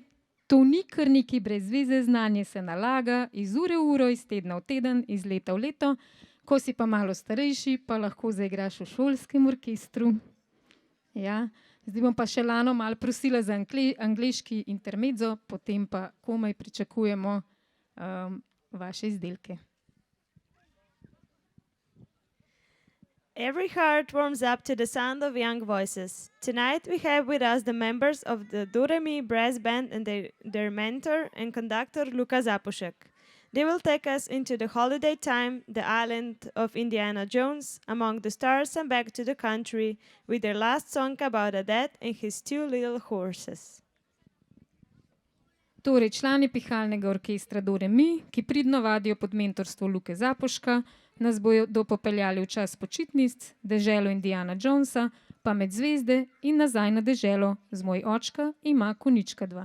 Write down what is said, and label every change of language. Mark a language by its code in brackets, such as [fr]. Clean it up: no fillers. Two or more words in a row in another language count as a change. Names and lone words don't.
[sl] To ni kar nekaj brez veze, znanje se nalaga iz ure v uro, iz tedna v teden, iz leta v leto. Ko si pa malo starejši, pa lahko zaigraš v šolskem orkestru. Ja. Zdaj bom pa še Lano malo prosila za angleški intermezzo, potem pa komaj pričakujemo vaše izdelke. [en] Every heart warms up to the sound of young voices. Tonight we have with us the members of the Do Re Mi Brass Band and their mentor and conductor Luka Zapušek. They will take us into the holiday time, the island of Indiana Jones, among the stars and back to the country with their last song about a dad and his 2 little horses. [sl] Torej, člani pihalnega orkestra Do Re Mi, ki pridno vadijo pod mentorstvo Luke Zapuška, nas bodo popeljali v čas počitnic, deželo Indiana Jonesa, pa med zvezde in nazaj na deželo z Moj očka ima konjička 2.